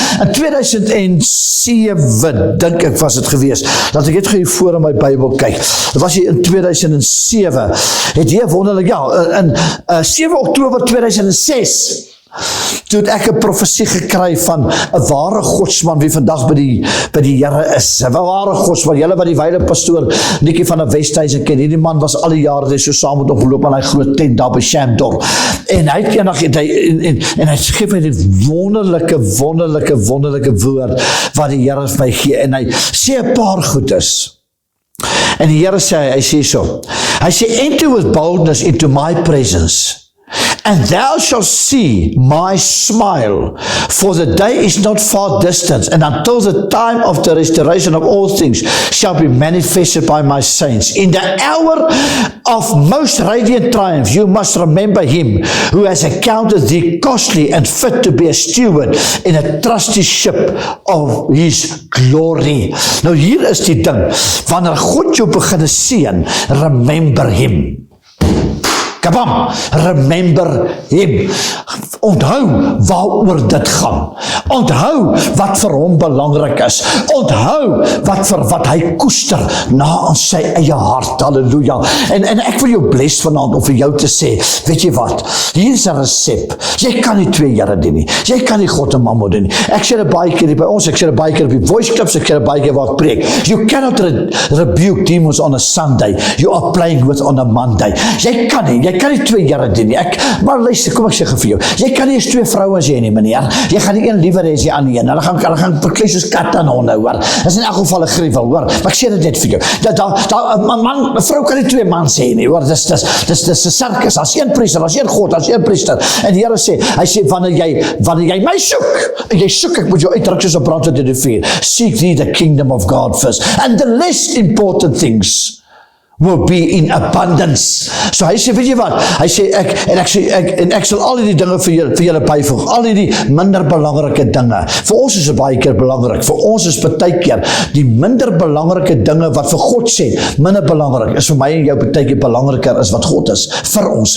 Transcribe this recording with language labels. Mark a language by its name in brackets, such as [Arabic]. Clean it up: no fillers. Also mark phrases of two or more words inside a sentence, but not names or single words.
[Afrikaans] In 2007, dink ek was dit gewees, dat ek het hier voor in my Bybel kyk, dit was hier in 2007, het hier wonderlik, in 7 Oktober 2006, toe het ek 'n profesie gekry van 'n ware godsman wie vandag by die Here is, 'n ware godsman, julle wat die wyle pastoor Nikkie van der Westhuizen ken, hierdie man was al die jare so saam met opgeloop aan hy groot tent daar by Shamdor, en hy het eendag en hy gee my die wonderlike woord wat die Here vir my gee, en hy sê 'n paar goedes, en die Here sê, hy sê so, hy sê, [English] enter with boldness into my presence, and thou shalt see my smile, for the day is not far distant, and until the time of the restoration of all things shall be manifested by my saints. In the hour of most radiant triumph, you must remember him who has accounted thee costly and fit to be a steward in a trusty ship of his glory. [Afrikaans] Nou hier is die ding, wanneer God jou begin seën, [English] remember him. Kabam, remember him. [Afrikaans] Onthou waaroor dit gaan. Onthou wat vir hom belangrik is. Onthou wat hy koester na aan sy eie hart. Halleluja. En ek wil jou bless vanaand om vir jou te sê, weet jy wat? Hier is 'n resep. Jy kan nie twee Here dien nie. Jy kan nie God en Mammon dien nie. Ek sê dit baie keer by ons, ek sê dit baie keer op die [English] voice clips, [Afrikaans] ek sê dit baie keer waar ek preek. [English] You cannot rebuke demons on a Sunday. You are playing with on a Monday. [Afrikaans] Jy kan nie twee Here dien nie. Maar luister, kom ek sê vir jou. Jy kan nie eens twee vrouens hê nie, meneer. Jy gaan die een liewer hê as die ander een. Hulle gaan verklei soos kat en honde, hoor. Dit is in elk geval 'n gruwel, hoor. Maar ek sê dit net vir jou. 'n vrou kan nie twee mans hê nie, hoor. Dis 'n sirkus. As een priester, as een God, as een priester. En die Here sê, hy sê wanneer jy my soek, en jy soek, ek moet jou uitdruk soos 'n brandhout in die vuur. [English] Seek thee the kingdom of God first, and the less important things will be in abundance. [Afrikaans] So hy sê, weet jy wat? Hy sê, ek sal al die dinge vir julle byvoeg, al die minder belangrike dinge. Vir ons is dit baie keer belangrik, vir ons is baie keer die minder belangrike dinge wat vir God sê, minder belangrik, is vir my en jou baie keer belangriker is wat God is, vir ons.